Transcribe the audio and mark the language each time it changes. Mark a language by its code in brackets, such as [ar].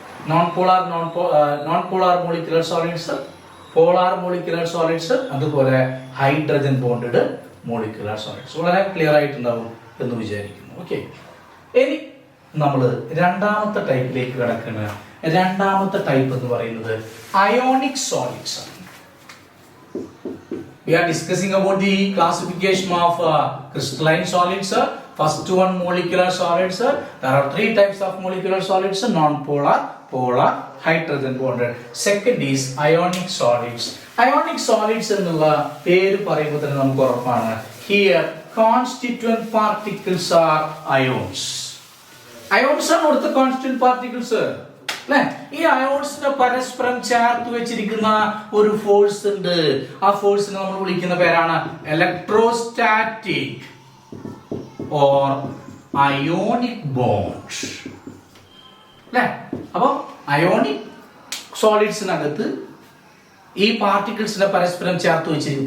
[ml] Non polar molecular solids, polar molecular solids, അതുപോലെ hydrogen bonded molecular solids. വളരെ clear ആയിട്ടുണ്ടാവും എന്ന് വിചാരിക്കുന്നു. ഓക്കെ, ഇനി നമ്മൾ രണ്ടാമത്തെ ടൈപ്പിലേക്ക് കിടക്കുന്ന രണ്ടാമത്തെ ടൈപ്പ് എന്ന് പറയുന്നത് അയോണിക് സോളിഡ്സ് ആണ്. [en] We are discussing about the classification of crystalline solids. First one, molecular solids. There are three types of molecular solids: non-polar, polar, hydrogen bonded. Second is ionic solids. [ml] Ionic solids എന്നുള്ള പേര് പറയുമ്പോൾ തന്നെ നമുക്ക് ഉറപ്പാണ്. [en] Here constituent particles are ions. [ml] Ions ആണ് ഇവിടുത്തെ constituent particles. അല്ലേ? ഈ അയോൺസിനെ പരസ്പരം ചേർത്ത് വെച്ചിരിക്കുന്ന ഒരു ഫോഴ്സ് ഉണ്ട്. ആ ഫോഴ്സിനെ നമ്മൾ വിളിക്കുന്ന പേരാണ് ഇലക്ട്രോസ്റ്റാറ്റിക് ഓർ അയോണിക് ബോണ്ട്. അല്ലേ? അപ്പൊ അയോണിക് സോളിഡ്സിനകത്ത് ഈ പാർട്ടിക്കിൾസിനെ പരസ്പരം ചേർത്ത് വെച്ചിരിക്കും.